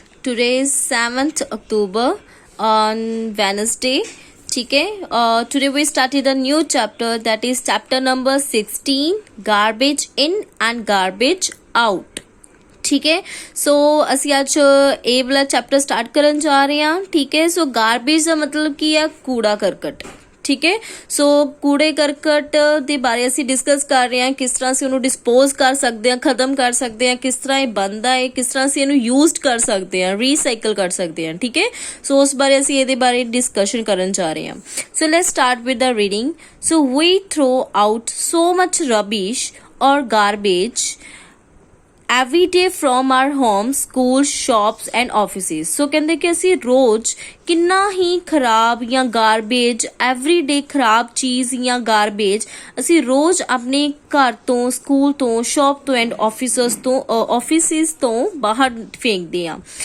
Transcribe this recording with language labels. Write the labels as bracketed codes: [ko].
[en] Today is 7th October on Wednesday. Okay. Today we started a new chapter, that is chapter number 16, garbage in and garbage out. [hi] ठीक है. [pa] सो ਅਸੀਂ ਅੱਜ ਇਹ ਵਾਲਾ chapter start ਕਰਨ ਜਾ ਰਹੇ ਹਾਂ. ਠੀਕ ਹੈ. ਸੋ ਗਾਰਬੇਜ ਦਾ ਮਤਲਬ ਕੀ ਹੈ? ਕੂੜਾ ਕਰਕਟ. ਠੀਕ ਹੈ. ਸੋ ਕੂੜੇ ਕਰਕਟ ਦੇ ਬਾਰੇ ਅਸੀਂ ਡਿਸਕਸ ਕਰ ਰਹੇ ਹਾਂ, ਕਿਸ ਤਰ੍ਹਾਂ ਅਸੀਂ ਉਹਨੂੰ ਡਿਸਪੋਜ਼ ਕਰ ਸਕਦੇ ਹਾਂ, ਖਤਮ ਕਰ ਸਕਦੇ ਹਾਂ, ਕਿਸ ਤਰ੍ਹਾਂ ਇਹ ਬਣਦਾ ਹੈ, ਕਿਸ ਤਰ੍ਹਾਂ ਅਸੀਂ ਇਹਨੂੰ ਯੂਜ਼ਡ ਕਰ ਸਕਦੇ ਹਾਂ, ਰੀਸਾਈਕਲ ਕਰ ਸਕਦੇ ਹਾਂ. ਠੀਕ ਹੈ. ਸੋ ਉਸ ਬਾਰੇ ਅਸੀਂ ਇਹਦੇ ਬਾਰੇ ਡਿਸਕਸ਼ਨ ਕਰਨ ਜਾ ਰਹੇ ਹਾਂ. [en] So let's start with the reading. So we throw out so much rubbish or garbage every day from our homes, schools, shops and offices. [pa] So ਕਹਿੰਦੇ ਕਿ ਅਸੀਂ ਰੋਜ਼ ਕਿੰਨਾ ਹੀ ਖਰਾਬ ਜਾਂ ਗਾਰਬੇਜ, ਐਵਰੀਡੇ ਖਰਾਬ ਚੀਜ਼ ਜਾਂ ਗਾਰਬੇਜ ਅਸੀਂ ਰੋਜ਼ ਆਪਣੇ ਘਰ ਤੋਂ, ਸਕੂਲ ਤੋਂ, ਸ਼ਾਪ ਤੋਂ ਐਂਡ ਆਫਿਸਿਸ ਤੋਂ ਬਾਹਰ ਫੇਂਕਦੇ ਹਾਂ.